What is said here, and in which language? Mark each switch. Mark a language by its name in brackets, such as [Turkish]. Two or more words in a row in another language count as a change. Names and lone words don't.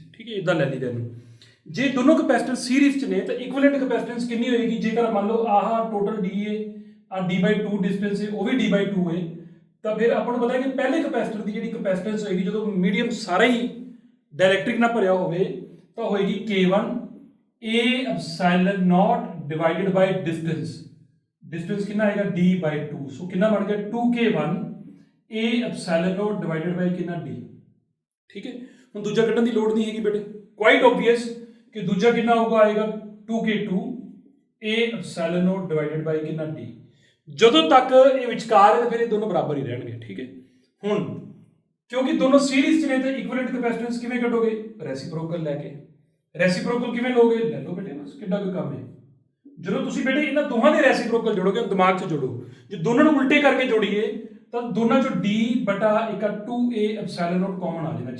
[Punjabi] ਠੀਕ ਹੈ, ਇਦਾਂ ਲੈ ਲਈਦਾ ਇਹਨੂੰ। ਜੇ ਦੋਨੋਂ [English] capacitor series [Punjabi] 'ਚ ਨੇ ਤਾਂ [English] equivalent capacitance [Punjabi] ਕਿੰਨੀ ਹੋਏਗੀ, ਜੇਕਰ ਮੰਨ ਲਓ ਆਹ ਟੋਟਲ d ਹੈ, ਆ d/2 ਡਿਸਟੈਂਸ ਹੈ, ਉਹ ਵੀ d/2 ਹੈ, ਤਾਂ ਫਿਰ ਆਪਾਂ ਨੂੰ ਪਤਾ ਹੈ ਕਿ ਪਹਿਲੇ ਕੈਪੈਸਿਟਰ ਦੀ ਜਿਹੜੀ ਕੈਪੈਸਿਟੈਂਸ ਹੋਏਗੀ ਜਦੋਂ ਮੀਡੀਅਮ ਸਾਰਾ ਹੀ ਡਾਇਲੈਕਟ੍ਰਿਕ ਨਾਲ ਭਰਿਆ ਹੋਵੇ ਤਾਂ ਹੋਏਗੀ [English] K1 a epsilon naught divided by distance। [Hindi] डिस्टेंस कितना आएगा d/2। सो कितना बन गया [English] 2K1 a epsilon naught divided by [Hindi] कितना d। ठीक है, [Punjabi] ਹੁਣ ਦੂਜਾ ਕੱਢਣ ਦੀ ਲੋੜ ਨਹੀਂ ਹੈਗੀ ਬੇਟੇ, [English] quite obvious [Punjabi] ਕਿ ਦੂਜਾ ਕਿੰਨਾ ਹੋਊਗਾ ਆਏਗਾ [English] 2K2 a epsilon naught divided by [Punjabi] ਕਿੰਨਾ d। ਜਦੋਂ ਤੱਕ ਇਹ ਵਿਚਕਾਰ ਹੈ ਤਾਂ ਫਿਰ ਇਹ ਦੋਨੋਂ ਬਰਾਬਰ ਹੀ ਰਹਿਣਗੇ। ਠੀਕ ਹੈ, ਹੁਣ ਕਿਉਂਕਿ ਦੋਨੋਂ ਸੀਰੀਜ਼ 'ਚ ਨੇ ਤਾਂ [English] equivalent capacitance [Punjabi] ਕਿਵੇਂ ਕੱਢੋਗੇ, ਰੈਸੀਪ੍ਰੋਕਲ ਲੈ ਕੇ। ਰੈਸੀਪ੍ਰੋਕਲ ਕਿਵੇਂ ਲੋਗੇ, ਲੈ ਲਓ ਬੇਟੇ, ਬਸ ਕਿੱਡਾ ਕੋਈ ਕੰਮ ਹੈ। ਜਦੋਂ ਤੁਸੀਂ ਬੇਟੇ ਇਹਨਾਂ ਦੋਹਾਂ ਦੇ ਰੈਸੀਪ੍ਰੋਕਲ ਜੋੜੋਗੇ, ਦਿਮਾਗ 'ਚ ਜੋੜੋ, ਜੇ ਦੋਨਾਂ ਨੂੰ ਉਲਟੇ ਕਰਕੇ ਜੋੜੀਏ ਤਾਂ ਦੋਨਾਂ 'ਚੋਂ [English] d/2a epsilon naught [Punjabi] ਕਾਮਨ ਆ ਜਾਣਾ।